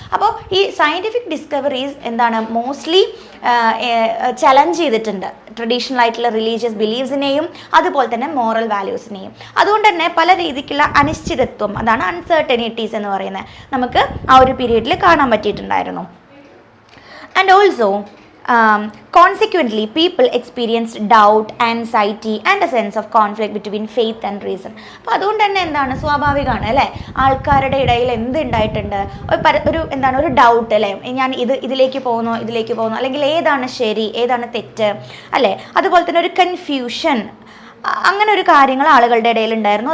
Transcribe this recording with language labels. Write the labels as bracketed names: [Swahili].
[Malayalam] അപ്പോൾ ഈ scientific discoveries എന്താണ് മോസ്റ്റ്ലി ചലഞ്ച് ചെയ്തിട്ടുണ്ട് ട്രഡീഷണൽ ആയിട്ടുള്ള റിലീജിയസ് ബിലീഫ്സിനെയും അതുപോലെ തന്നെ മോറൽ വാല്യൂസിനെയും. അതുകൊണ്ട് തന്നെ പല രീതിക്കുള്ള അനിശ്ചിതത്വം, അതാണ് അൺസർട്ടനിറ്റീസ് എന്ന് പറയുന്നത്, നമുക്ക് ആ ഒരു പീരീഡിൽ കാണാൻ പറ്റിയിട്ടുണ്ടായിരുന്നു. [English] And also consequently people experienced doubt, anxiety and a sense of conflict between faith and reason. [Malayalam] അപ്പോൾ അതുകൊണ്ട് തന്നെ എന്താണ് സ്വാഭാവികമാണ് അല്ലേ, ആൾക്കാരുടെ ഇടയിൽ എന്തുണ്ടായിട്ടുണ്ട്? ഒരു എന്താണ് ഒരു ഡൗട്ട് അല്ലേ, ഞാൻ ഇതിലേക്ക് പോകുന്നു അല്ലെങ്കിൽ ഏതാണ് ശരി ഏതാണ് തെറ്റ് അല്ലേ. അതുപോലെ തന്നെ ഒരു കൺഫ്യൂഷൻ, അങ്ങനെ ഒരു കാര്യങ്ങൾ ആളുകളുടെ ഇടയിൽ ഉണ്ടായിരുന്നു.